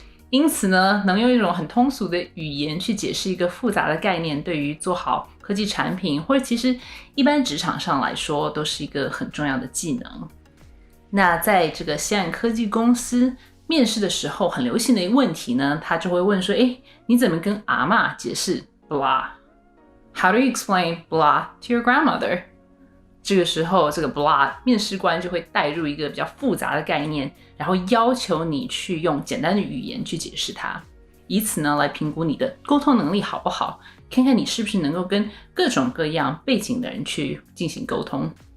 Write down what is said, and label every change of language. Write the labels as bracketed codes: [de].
[zh] 因此呢，能用一种很通俗的语言去解释一个复杂的概念，对于做好科技产品或者其实一般职场上来说都是一个很重要的技能。那在这个西岸科技公司面试的时候很流行的一个问题呢，他就会问说，你怎么跟阿嬷解释 blah？ [en] How do you explain blah to your grandmother？ [zh] 这个时候这个 blah 面试官就会带入一个比较复杂的概念，然后要求你去用简单的语言去解释它，以此呢来评估你的沟通能力好不好，看看你是不是能够跟各种各样背景的人去进行沟通。